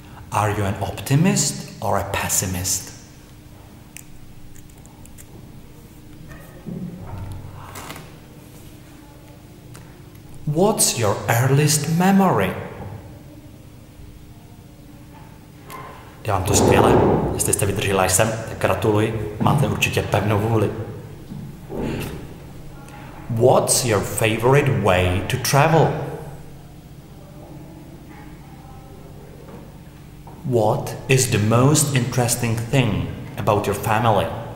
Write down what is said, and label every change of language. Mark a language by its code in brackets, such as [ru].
[en] Are you an optimist or a pessimist? What's your earliest memory? [cs] Jde vám to skvěle. Jestli jste vydrželi až sem, tak gratuluji. Máte určitě pevnou vůli. [en] What's your favorite way to travel? What is the most interesting thing about your family?